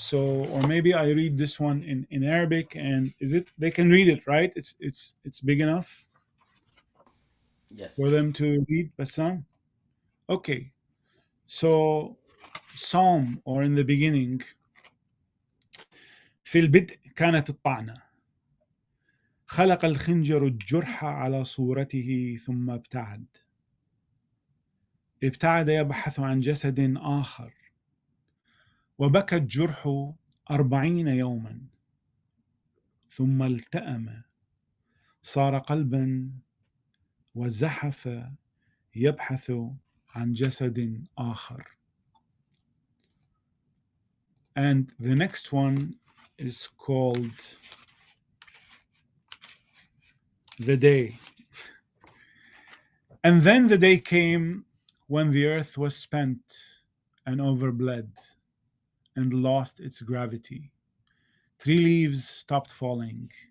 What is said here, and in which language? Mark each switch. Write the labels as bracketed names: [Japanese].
[English] So, or maybe I read this one in Arabic, and is it they can read it, right? It's big enough for Yes. them to read, Bassam. Okay, so Psalm, or in the beginning. [Arabic] في البدء كانت الطعنة، خلق الخنجر الجرح على صورته ثم ابتعد يبحث عن جسد آخر، وبكى الجرح 40 يوما، ثم التأم صار قلبا، وزحف يبحث عن جسد آخر. [English] And the next one is called The Day. And then the day came when the earth was spent and overbled and lost its gravity. 3 leaves stopped falling.